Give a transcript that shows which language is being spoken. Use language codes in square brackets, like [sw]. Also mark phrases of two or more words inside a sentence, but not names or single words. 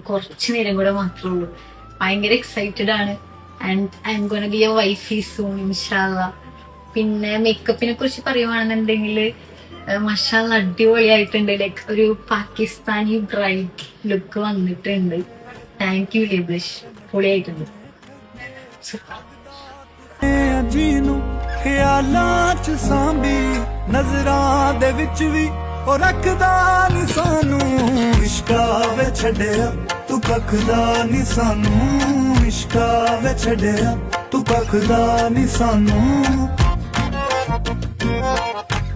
[ml] കുറച്ചു നേരം കൂടെ മാത്രമേ ഉള്ളൂ. ഭയങ്കര എക്സൈറ്റഡ് ആണ്. [en] and I'm gonna be a wifey soon ഇൻഷാല്ലാ. [ml] പിന്നെ മേക്കപ്പിനെ കുറിച്ച് പറയുവാണെന്നുണ്ടെങ്കിൽ മഷാല്ല അടിപൊളിയായിട്ടുണ്ട്. ലൈക്ക് ഒരു [en] Pakistani bride look [ml] വന്നിട്ടുണ്ട്. [en] thank you [ml] ലിബിഷ്, പൊളിയായിട്ടുണ്ട്. [pa] ਖਿਆਲਾਂ ਚ ਸਾਂਭੀ ਨਜ਼ਰਾਂ ਦੇ ਵਿੱਚ ਵੀ ਉਹ ਰੱਖਦਾ ਨੀ ਸਾਨੂੰ, ਇਸ਼ਕਾਂ ਵੇ ਛੱਡਿਆ ਤੂੰ ਕੱਖਦਾ ਨੀ ਸਾਨੂੰ, ਇਸ਼ਕਾਂ ਵੇ ਛੱਡਿਆ ਤੂੰ ਕੱਖਦਾ ਨੀ ਸਾਨੂੰ।